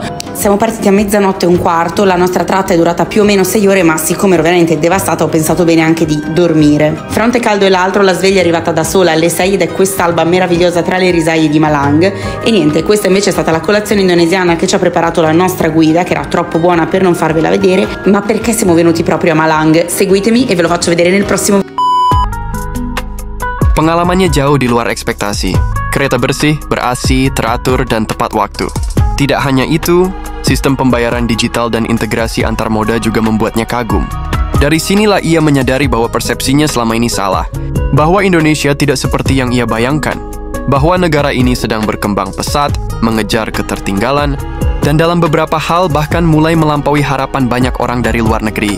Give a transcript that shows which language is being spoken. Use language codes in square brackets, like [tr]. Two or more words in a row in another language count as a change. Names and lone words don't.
[it] Siamo partiti a 00:15, la nostra tratta è durata più o meno 6 ore, ma siccome ero veramente devastata ho pensato bene anche di dormire. Fronte caldo e l'altro, la sveglia è arrivata da sola alle 6 ed è quest'alba meravigliosa tra le risaie di Malang. E niente, questa invece è stata la colazione indonesiana che ci ha preparato la nostra guida, che era troppo buona per non farvela vedere, ma perché siamo venuti proprio a Malang? Seguitemi e ve lo faccio vedere nel prossimo video. [id] Pengalamannya jauh di luar ekspektasi. Kereta bersih, ber-AC, teratur, dan tepat waktu. Tidak hanya itu, sistem pembayaran digital dan integrasi antar moda juga membuatnya kagum. Dari sinilah ia menyadari bahwa persepsinya selama ini salah, bahwa Indonesia tidak seperti yang ia bayangkan, bahwa negara ini sedang berkembang pesat, mengejar ketertinggalan, dan dalam beberapa hal bahkan mulai melampaui harapan banyak orang dari luar negeri.